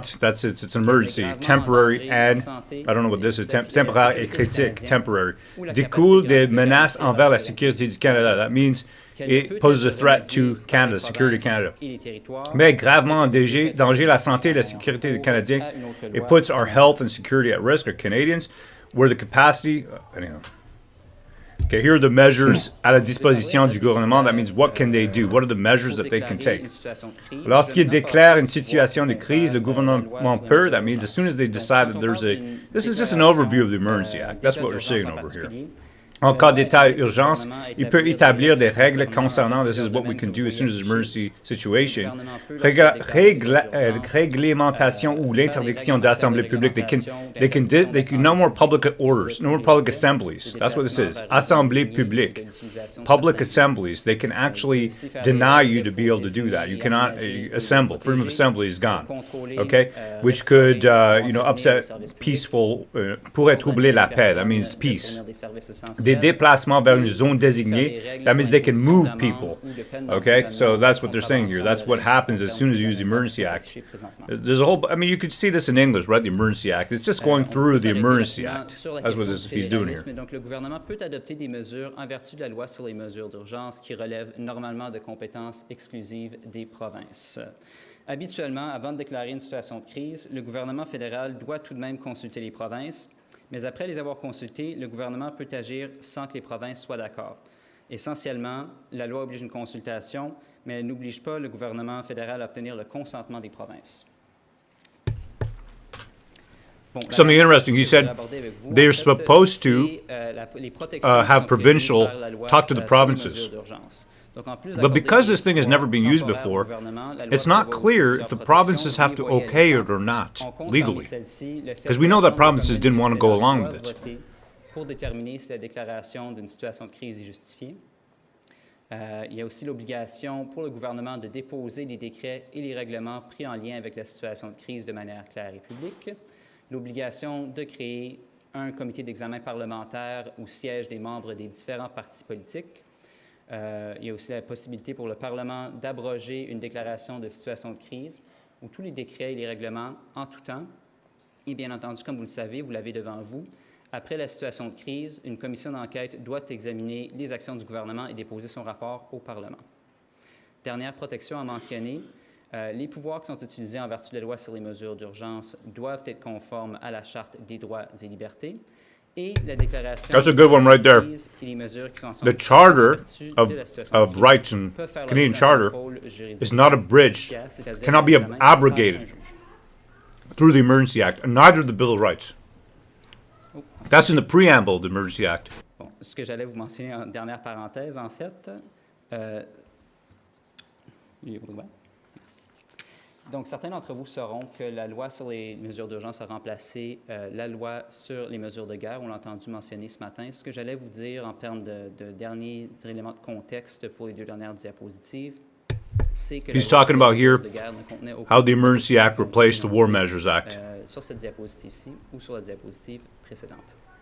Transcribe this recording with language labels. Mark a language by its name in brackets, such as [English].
[English] That's it's an emergency, temporary, and I don't know what this is. [French] Temporaire et critique, temporary. Découle des menaces envers la sécurité du Canada. [English] That means it poses a threat to Canada, security of Canada. [French] Mais gravement en danger la santé et la sécurité des Canadiens. [English] It puts our health and security at risk, our Canadians, where the capacity. Anyhow. Okay, here are the measures [French] à la disposition du gouvernement. [English] That means what can they do? What are the measures that they can take? [French] Lorsqu'ils déclarent une situation de crise, le gouvernement peut. [English] That means as soon as they decide that there's a. This is just an overview of the Emergency Act. That's what we're seeing over here. [French] En cas d'état d'urgence, il peut établir des règles concernant, [English] this is what we can do as soon as an emergency situation, [French] réglementation ou l'interdiction d'assemblées publiques. [English] They can no more public orders, no more public assemblies. That's what this is. [French] Assemblées publiques. [English] Public assemblies. They can actually deny you to be able to do that. You cannot assemble. Freedom of assembly is gone. Okay? Which could, upset peaceful, [French] pourrait troubler la paix. [English] That means peace. [French] Des déplacements vers une zone désignée, [English] that means they can move people. Okay, so that's what they're saying here. That's what happens as soon as you use the Emergency Act. There's a whole, you could see this in English, right? The Emergency Act. It's just going through the Emergency Act. That's what he's doing here. [French] Donc, le gouvernement peut adopter des mesures en vertu de la loi sur les mesures d'urgence qui relèvent normalement de compétences exclusives des provinces. Habituellement, avant de déclarer une situation de crise, le gouvernement fédéral doit tout de même consulter les provinces. Mais après les avoir consultés, le gouvernement peut agir sans que les provinces soient d'accord. Essentiellement, la loi oblige une consultation, mais elle n'oblige pas le gouvernement fédéral à obtenir le consentement des provinces. [English] Something interesting, he said they're supposed to have provincial talk to the provinces. But because this thing has never been used before, it's not clear if the provinces have to okay it or not, legally. Because we know that provinces didn't want to go along with it. [French] Pour déterminer si la déclaration d'une situation de crise est justifiée. Il y a aussi l'obligation pour le gouvernement de déposer les décrets et les règlements pris en lien avec la situation de crise de manière claire et publique. L'obligation de créer un comité d'examen parlementaire où siègent des membres des différents partis politiques. Il y a aussi la possibilité pour le Parlement d'abroger une déclaration de situation de crise où tous les décrets et les règlements en tout temps. Et bien entendu, comme vous le savez, vous l'avez devant vous, après la situation de crise, une commission d'enquête doit examiner les actions du gouvernement et déposer son rapport au Parlement. Dernière protection à mentionner, les pouvoirs qui sont utilisés en vertu de la loi sur les mesures d'urgence doivent être conformes à la Charte des droits et libertés. [English] That's a good one right there. The Charter of Rights and Canadian Charter is not abridged, cannot be abrogated through the Emergency Act, and neither the Bill of Rights. That's in the preamble of the Emergency Act. [French] Bon, ce que j'allais vous mentionner en dernière parenthèse, en fait. Donc, certains d'entre vous sauront que la loi sur les mesures d'urgence a remplacé la loi sur les mesures de guerre. On l'a entendu mentionner ce matin. Ce que j'allais vous dire en termes de derniers éléments de contexte pour les deux dernières diapositives, c'est que [English] he's talking about here how the Emergency Act replaced the War Measures Act. [French] Sur cette diapositive-ci ou sur la diapositive précédente.